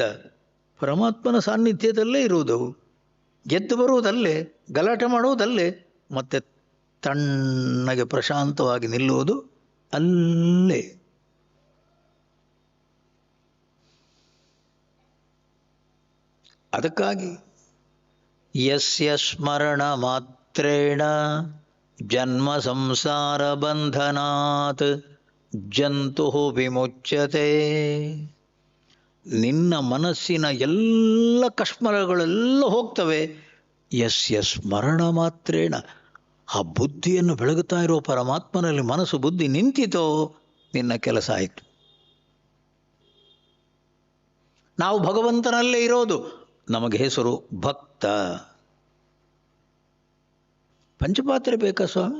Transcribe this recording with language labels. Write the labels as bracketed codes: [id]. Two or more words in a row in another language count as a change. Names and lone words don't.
[kn] ಪರಮಾತ್ಮನ ಸಾನ್ನಿಧ್ಯದಲ್ಲೇ ಇರುವುದವು. ಎದ್ದು ಬರುವುದಲ್ಲೇ, ಗಲಾಟೆ ಮಾಡುವುದಲ್ಲೇ, ಮತ್ತೆ ತಣ್ಣಗೆ ಪ್ರಶಾಂತವಾಗಿ ನಿಲ್ಲುವುದು ಅಲ್ಲೇ. [sa] ಅದಕ್ಕಾಗಿ ಯಸ್ಯ ಸ್ಮರಣ ಮಾತ್ರೇಣ ಜನ್ಮ ಸಂಸಾರ ಬಂಧನಾತ್ ಜಂತು ವಿಮುಚ್ಯತೆ. [kn] ನಿನ್ನ ಮನಸ್ಸಿನ ಎಲ್ಲ ಕಶ್ಮಲಗಳೆಲ್ಲ ಹೋಗ್ತವೆ. [sa] ಯಸ್ಯ ಸ್ಮರಣ ಮಾತ್ರೇಣ, [kn] ಆ ಬುದ್ಧಿಯನ್ನು ಬೆಳಗುತ್ತಾ ಇರೋ ಪರಮಾತ್ಮನಲ್ಲಿ ಮನಸ್ಸು ಬುದ್ಧಿ ನಿಂತಿತೋ, ನಿನ್ನ ಕೆಲಸ ಆಯಿತು. ನಾವು ಭಗವಂತನಲ್ಲೇ ಇರೋದು. ನಮಗೆ ಹೆಸರು ಭಕ್ತ. ಪಂಚಪಾತ್ರೆ ಬೇಕಾ ಸ್ವಾಮಿ?